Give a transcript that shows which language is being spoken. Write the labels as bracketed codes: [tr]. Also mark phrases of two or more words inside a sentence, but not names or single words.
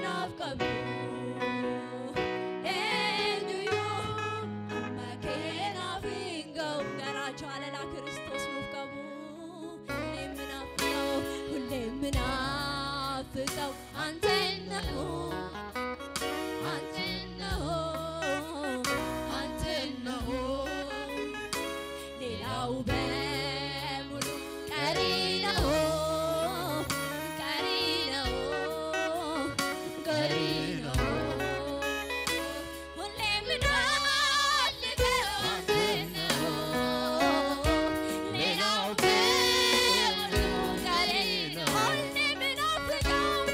[om] nuuf qabu eenyuyyuu amma keenaaf hin ga'u garaa jaalala Kiristoos nuuf qabu [am] ሁሌ ምናፍቀው አንተን ነው ሌላው በሙሉ ቀሪ ነው ሁሌ ምናፍቀው አንተን ነው ሌላው በሙሉ ቀሪ ነው ሁሌ ምናፍቀው